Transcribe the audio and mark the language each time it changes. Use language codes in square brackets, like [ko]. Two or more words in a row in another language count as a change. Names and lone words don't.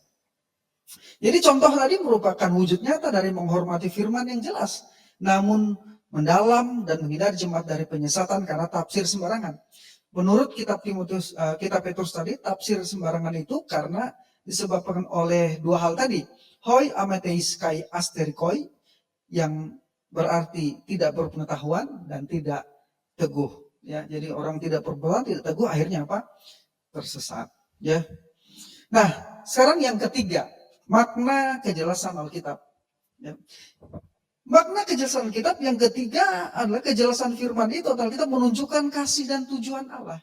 [id] Jadi contoh tadi merupakan wujud nyata dari menghormati firman yang jelas, namun mendalam dan menghindari jemaat dari penyesatan karena tafsir sembarangan. Menurut kitab Petrus tadi, tafsir sembarangan itu karena disebabkan oleh dua hal tadi. [el] οἱ ἀμαθεῖς καὶ ἀστήρικτοι, [id] yang berarti tidak berpengetahuan dan tidak teguh. Ya, jadi orang tidak berpengetahuan, tidak teguh, akhirnya apa? Tersesat. Ya. Nah, sekarang yang ketiga, makna kejelasan Alkitab. Ya. Makna kejelasan Alkitab yang ketiga adalah kejelasan firman itu atau Alkitab menunjukkan kasih dan tujuan Allah.